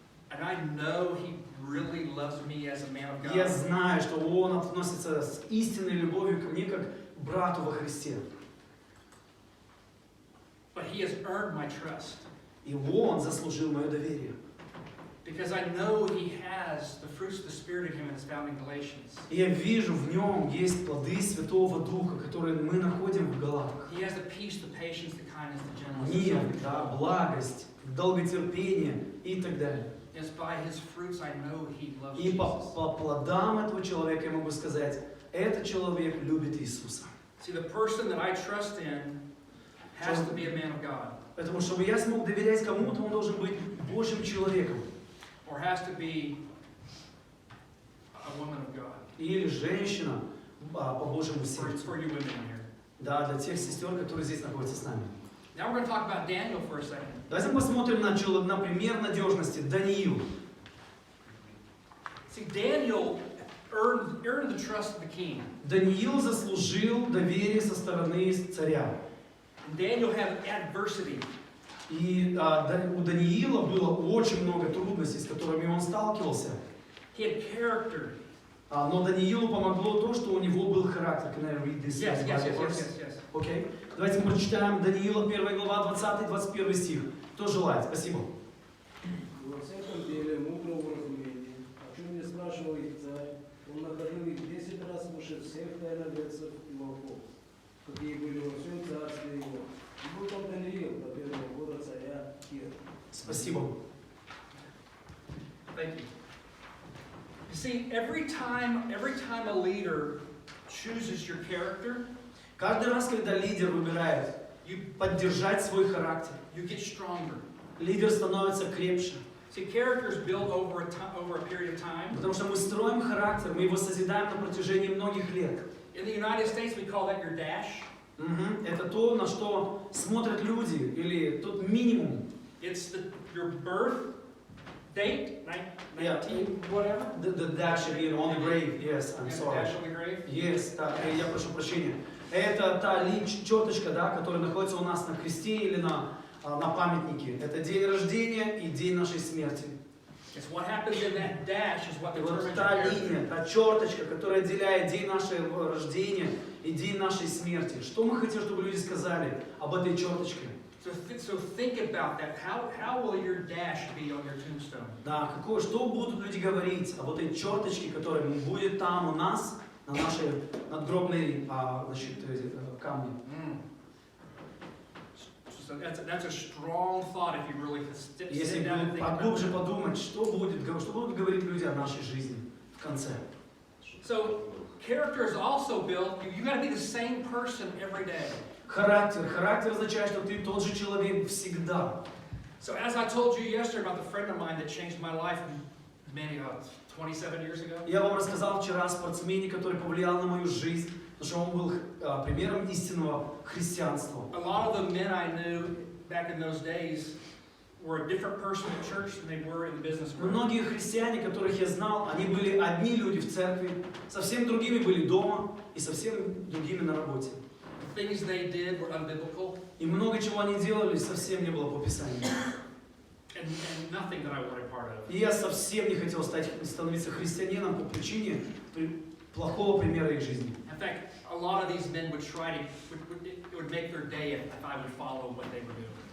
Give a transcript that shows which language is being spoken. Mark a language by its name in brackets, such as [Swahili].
[English] And I know he really loves me as a man of God. [Russian] Я знаю, что он относится с истинной любовью ко мне, как к брату во Христе. [English] But he has earned my trust. [Russian] И он заслужил мое доверие. [English] Because I know he has the fruits of the Spirit in him as found in Galatians. [Russian] И я вижу, в нем есть плоды Святого Духа, которые мы находим в Галатах. [English] He has the peace, the patience, the kindness, the gentleness. [Russian] Мир, да, благость, долготерпение и так далее. [English] Yes, by his fruits I know he loves [Russian] И [English] Jesus. [Russian] по плодам этого человека я могу сказать, этот человек любит Иисуса. [English] See, the person that I trust in has to be a man of God. [Russian] Поэтому, чтобы я смог доверять кому-то, он должен быть Божьим человеком. [English] Or has to be a woman of God. [Russian] Или женщина по Божьему [English] For [Russian] сердцу. [English] you women in here. [Russian] Да, для тех сестер, которые здесь находятся с нами. [English] Now we're going to talk about Daniel for a second. [Russian] Давайте посмотрим на пример надежности. Даниил. [English] See, Daniel earned the trust of the king. [Russian] Даниил заслужил доверие со стороны царя. [English] And Daniel had adversity. [Russian] И у Даниила было очень много трудностей, с которыми он сталкивался. [English] He had character. [Russian] Но Даниилу помогло то, что у него был характер. [English] Can I read this? Yes. [Russian] Окей. Давайте мы прочитаем Даниила 1 глава 20-21 стих. Кто желает? Спасибо. Во всяком деле мудрого разумения, о чем не спрашивал их царь, он находил их 10 раз выше всех тайноведцев и волков, какие были во всем царстве его. И был там Даниил до первого года царя Кира. Спасибо. [English] Thank you. You see, every time a leader chooses your character, [Russian] Каждый раз, когда лидер выбирает поддержать свой характер, [English] you get stronger. [Russian] лидер становится крепче. [English] See, character is built over a period of time. [Russian] Потому что мы строим характер, мы его созидаем на протяжении многих лет. [English] In the United States, we call that your dash. [Russian] Это то, на что смотрят люди, или тот минимум. [English] It's your birth date, 19, whatever. The dash on the grave, yes, I'm And the sorry. dash on the grave. [Russian] Yes, да, я прошу прощения. Это та черточка, да, которая находится у нас на кресте или на памятнике. Это день рождения и день нашей смерти. [English] It's what happens in that dash is what [Russian] И вот [English] determines your [Russian] та [English] character. [Russian] линия, та черточка, которая отделяет день нашего рождения и день нашей смерти. Что мы хотим, чтобы люди сказали об этой черточке? [English] So think about that. How will your dash be on your tombstone? [Russian] Да, что будут люди говорить об этой черточке, которая будет там у нас, на нашей надгробной камне. [English] So that's a strong thought if you really sit [Russian] Если [English] down and think about [Russian] поглубже [English] it. [Russian] подумать, что будут говорить люди о нашей жизни в конце. [English] So character is also built. You got to be the same person every day. [Russian] Характер означает, что ты тот же человек всегда. [English] So as I told you yesterday about the friend of mine that changed my life many 27 years ago. [Russian] Я вам рассказал вчера о спортсмене, который повлиял на мою жизнь, потому что он был примером истинного христианства. [English] A lot of the men I knew back in those days were a different person in church than they were in the business world. [Russian] Многие христиане, которых я знал, они были одни люди в церкви, совсем другими были дома и совсем другими на работе. [English] The things they did were unbiblical. [Russian] И много чего они делали, совсем не было по Писанию. [English] And nothing that I wanted part of. [Russian] И я совсем не хотел становиться христианином по причине плохого примера их жизни. [English] In fact, a lot of these men would try to, it would make their day if I would follow what they were doing.